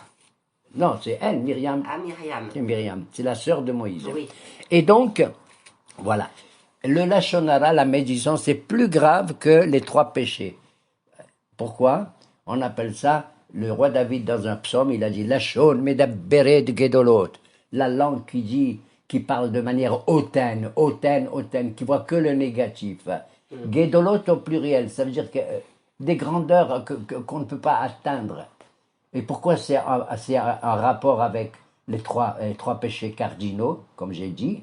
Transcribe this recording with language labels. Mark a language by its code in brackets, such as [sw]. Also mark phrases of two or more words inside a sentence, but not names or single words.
[fr] Non, c'est elle, Myriam. Ah, Myriam. C'est Myriam, c'est la sœur de Moïse. Oui. Et donc, voilà. Le [he] לשון הרע, [fr] la médisance, c'est plus grave que les 3 péchés. Pourquoi? On appelle ça, le roi David dans un psaume, il a dit [he] לשון מדברת גדולות. [fr] La langue qui parle de manière hautaine, qui voit que le négatif. Gedolot au pluriel, ça veut dire que des grandeurs qu'on ne peut pas atteindre. Et pourquoi c'est un rapport avec les trois péchés cardinaux, comme j'ai dit.